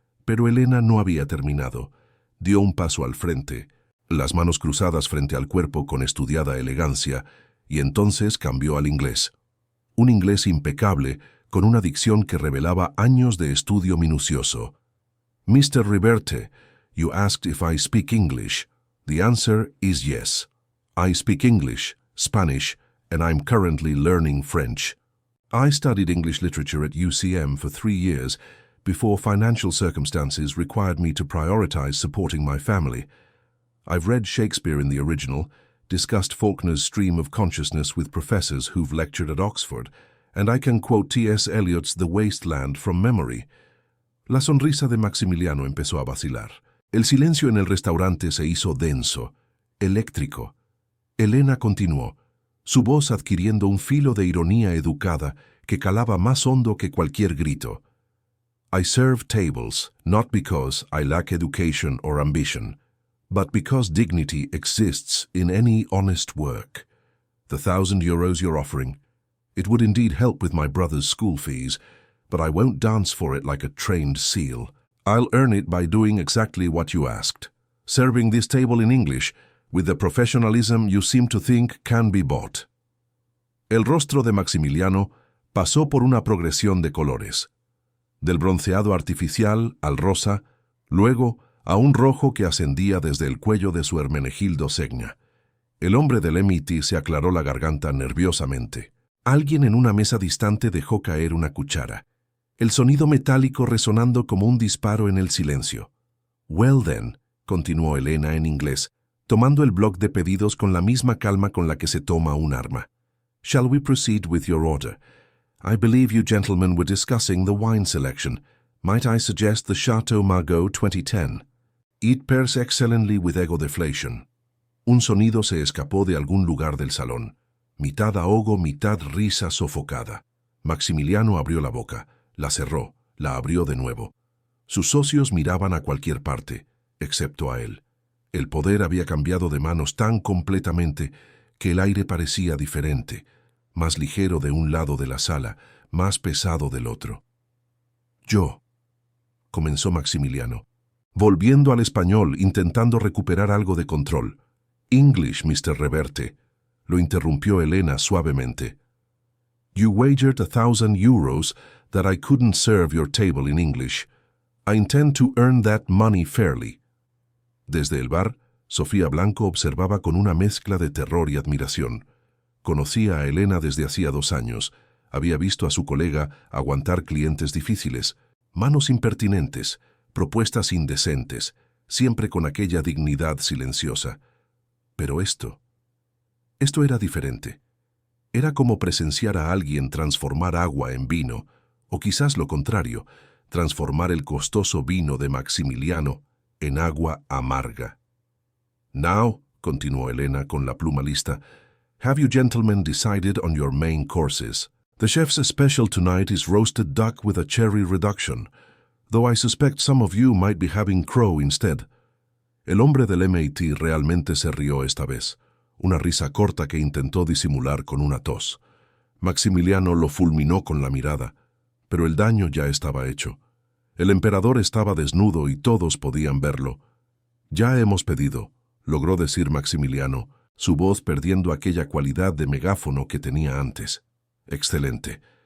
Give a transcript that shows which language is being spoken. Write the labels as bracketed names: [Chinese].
[Spanish] Pero Elena no había terminado. Dio un paso al frente, las manos cruzadas frente al cuerpo con estudiada elegancia, y entonces cambió al inglés. Un inglés impecable, con una dicción que revelaba años de estudio minucioso. [English] «Mr. Reverte, you asked if I speak English. The answer is yes. I speak English, Spanish, and I'm currently learning French. I studied English literature at UCM for 3 years before financial circumstances required me to prioritize supporting my family. I've read Shakespeare in the original, discussed Faulkner's stream of consciousness with professors who've lectured at Oxford, and I can quote T.S. Eliot's The Waste Land from memory». [Spanish] La sonrisa de Maximiliano empezó a vacilar. El silencio en el restaurante se hizo denso, eléctrico. Elena continuó, su voz adquiriendo un filo de ironía educada que calaba más hondo que cualquier grito. «I serve tables, not because I lack education or ambition, but because dignity exists in any honest work. The 1,000 euros you're offering, it would indeed help with my brother's school fees, but I won't dance for it like a trained seal. I'll earn it by doing exactly what you asked, serving this table in English, with the professionalism you seem to think can be bought». El rostro de Maximiliano pasó por una progresión de colores, del bronceado artificial al rosa, luego a un rojo que ascendía desde el cuello de su Hermenegildo Segna. El hombre del MIT se aclaró la garganta nerviosamente. Alguien en una mesa distante dejó caer una cuchara, el sonido metálico resonando como un disparo en el silencio. [English] «Well then», [Spanish] continuó Elena en inglés, tomando el bloc de pedidos con la misma calma con la que se toma un arma. [English] «Shall we proceed with your order? I believe you gentlemen were discussing the wine selection. Might I suggest the Chateau Margaux 2010? It pairs excellently with ego deflation». [Spanish] Un sonido se escapó de algún lugar del salón. Mitad ahogo, mitad risa sofocada. Maximiliano abrió la boca, la cerró, la abrió de nuevo. Sus socios miraban a cualquier parte, excepto a él. El poder había cambiado de manos tan completamente que el aire parecía diferente, más ligero de un lado de la sala, más pesado del otro. «Yo», comenzó Maximiliano, volviendo al español, intentando recuperar algo de control. [English] «English, Mr. Reverte», [Spanish] lo interrumpió Elena suavemente. [English] «You wagered 1,000 euros that I couldn't serve your table in English. I intend to earn that money fairly». [Spanish] Desde el bar, Sofía Blanco observaba con una mezcla de terror y admiración. Conocía a Elena desde hacía 2 años. Había visto a su colega aguantar clientes difíciles, manos impertinentes, propuestas indecentes, siempre con aquella dignidad silenciosa. Pero esto era diferente. Era como presenciar a alguien transformar agua en vino, o quizás lo contrario, transformar el costoso vino de Maximiliano en agua amarga. [English] «Now», [Spanish] continuó Elena con la pluma lista, [English] «have you gentlemen decided on your main courses? The chef's special tonight is roasted duck with a cherry reduction, though I suspect some of you might be having crow instead». [Spanish] El hombre del MIT realmente se rió esta vez, una risa corta que intentó disimular con una tos. Maximiliano lo fulminó con la mirada, pero el daño ya estaba hecho. El emperador estaba desnudo y todos podían verlo. «Ya hemos pedido», logró decir Maximiliano, su voz perdiendo aquella cualidad de megáfono que tenía antes. «Excelente.